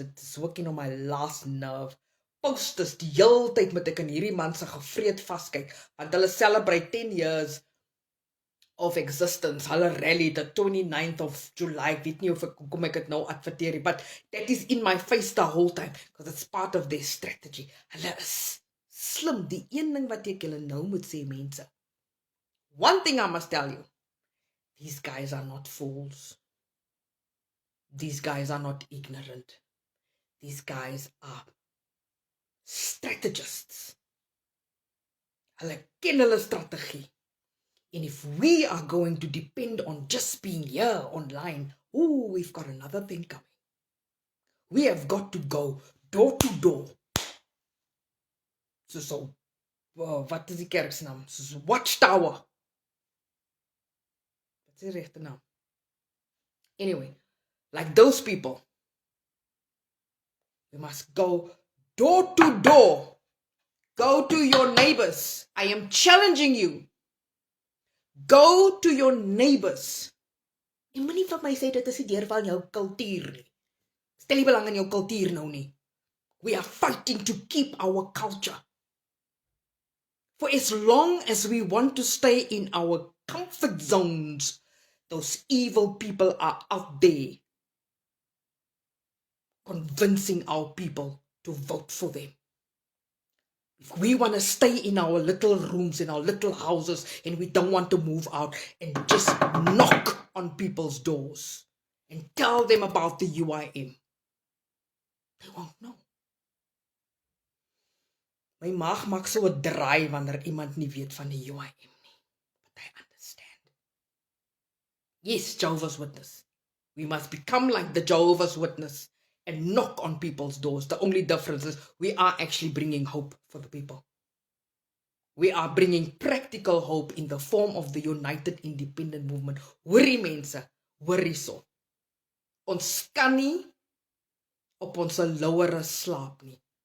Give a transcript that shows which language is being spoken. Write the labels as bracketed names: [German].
[English] It is working on my last nerve. [Afrikaans] Posters, die hele tyd moet ek in hierdie man se gevreed vaskyk, want hulle [English] celebrate 10 years of existence. Hulle rally the 29th of July. [Afrikaans] Ek weet nie of kom ek het nou adverteer, [English] but that is in my face the whole time, because it's part of their strategy. [Afrikaans] Hulle is slim. Die een ding wat ek julle nou moet sê, mense. [English] One thing I must tell you, these guys are not fools. These guys are not ignorant. These guys are strategists. [Afrikaans] Hulle ken hulle strategie. [English] And if we are going to depend on just being here online, we've got another thing coming. We have got to go door to door [Afrikaans] So wat is die kerksnaam? Soos Watchtower. Wat is die regte naam? [English] Anyway, like those people, we must go door to door. Go to your neighbors. I am challenging you. Go to your neighbors. [Afrikaans] En moenie vir my sê dit is nie deur van jou kultuur nie. Stel nie belang in jou kultuur nou nie. [English] We are fighting to keep our culture. For as long as we want to stay in our comfort zones, those evil people are out there convincing our people to vote for them. If we want to stay in our little rooms, in our little houses, and we don't want to move out and just knock on people's doors and tell them about the UIM, they won't know. [Afrikaans] My maag maak so 'n draai wanneer iemand nie weet van die UIM nie. [English] But I understand. Yes, Jehovah's Witness. We must become like the Jehovah's Witness and knock on people's doors. The only difference is we are actually bringing hope for the people. We are bringing practical hope in the form of the United Independent Movement. [Afrikaans] Hoorie mense, hoorie so. Ons kan nie op ons lauwere slaap nie.